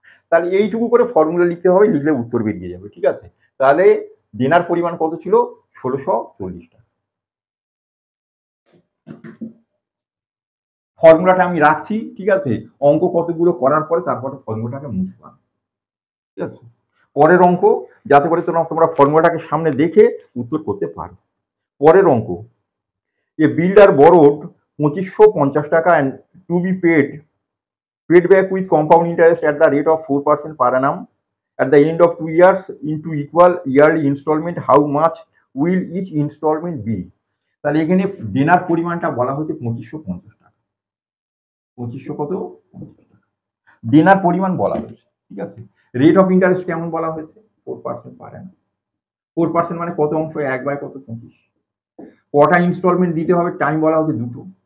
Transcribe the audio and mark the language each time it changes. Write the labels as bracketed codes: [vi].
[bn] তাহলে এইটুকু করে ফর্মুলা লিখতে হবে, লিখলে উত্তর বেরিয়ে যাবে। ঠিক আছে, তাহলে দেনার পরিমাণ কত ছিল 1640 টাকা। ফর্মুলাটা আমি রাখছি, ঠিক আছে, অঙ্ক কতগুলো করার পরে তারপরে ফর্মুলাটাকে মুছলাম। ঠিক আছে, পরের অঙ্ক যাতে করে তোমরা ফর্মুলাটাকে সামনে দেখে উত্তর করতে পারো। পরের অঙ্ক, [en] A builder borrowed 2550 টাকা and to be paid back with compound interest at the rate of 4% per annum at the end of 2 years into equal yearly installment. How much will each installment be? [bn] তাহলে এখানে দেনার পরিমাণটা বলা হচ্ছে 2550 টাকা, 2500 কত দেনার পরিমাণ বলা হয়েছে। ঠিক আছে, রেট অফ ইন্টারেস্ট কেমন বলা হয়েছে 4% পার অ্যানাম, 4% মানে কত অংশ 1/কত 25, কটা ইনস্টলমেন্ট দিতে হবে টাইম বলা হচ্ছে 2টো।